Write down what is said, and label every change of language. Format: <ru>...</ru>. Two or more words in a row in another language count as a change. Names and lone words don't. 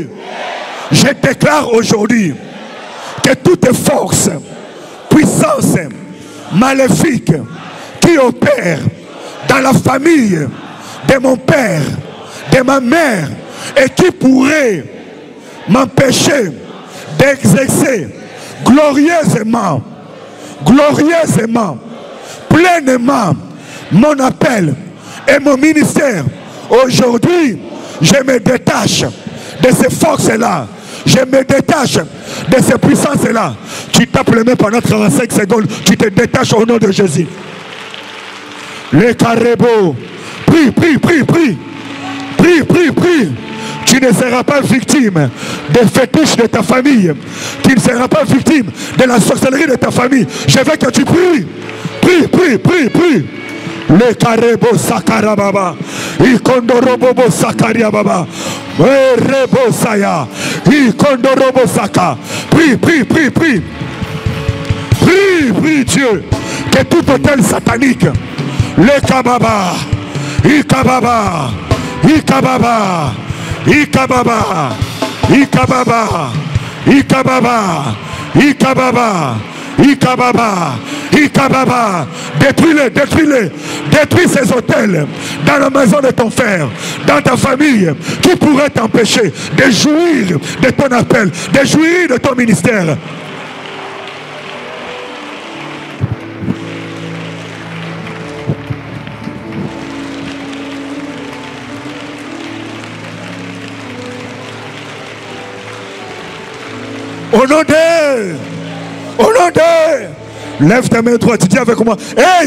<fr>Je déclare aujourd'hui que toute force, puissance maléfique qui opère dans la famille de mon père, de ma mère, et qui pourrait m'empêcher d'exercer glorieusement, pleinement mon appel et mon ministère. Aujourd'hui, je me détache de ces forces-là. Je me détache de ces puissances-là. Tu tapes les mains pendant 35 secondes. Tu te détaches au nom de Jésus. Les carébos. Prie, prie, prie, prie. Prie, prie, prie. Tu ne seras pas victime des fétiches de ta famille. Tu ne seras pas victime de la sorcellerie de ta famille. Je veux que tu pries. Prie, prie, prie, prie. Le carebo sakarababa, ikondorobo sakariababa, rebo saya, ikondorobo saka. Prie, prie, prie, prie. Prie, prie Dieu, que tout hôtel satanique, le kababa, ikababa, ikababa, ikababa, ikababa, ikababa, ikababa, ikababa, ikababa. Détruis-les, détruis-les. Détruis ces hôtels dans la maison de ton frère, dans ta famille, qui pourrait t'empêcher de jouir de ton appel, de jouir de ton ministère. Au nom de, lève ta main droite, tu dis avec moi, hey</fr>